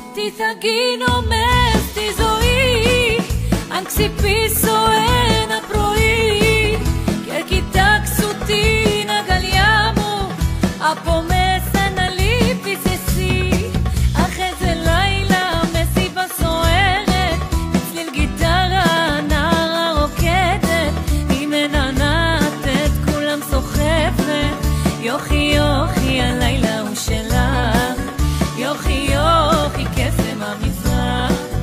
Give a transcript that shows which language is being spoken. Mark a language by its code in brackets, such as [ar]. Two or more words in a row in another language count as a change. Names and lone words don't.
[el] θα γίνω μες στη ζωή αν ξυπήσω ένα πρωί και κοιτάξω την αγκαλιά μου από μέσα να λείπεις εσύ. Αχ, [he] איזה לילה מסיבה סוערת אצלי גיטרה נערה רוקדת היא מנענעת כולם סוחפת יוכי יוכי הלילה הוא שלך יוכי יוכי קסם המזרח.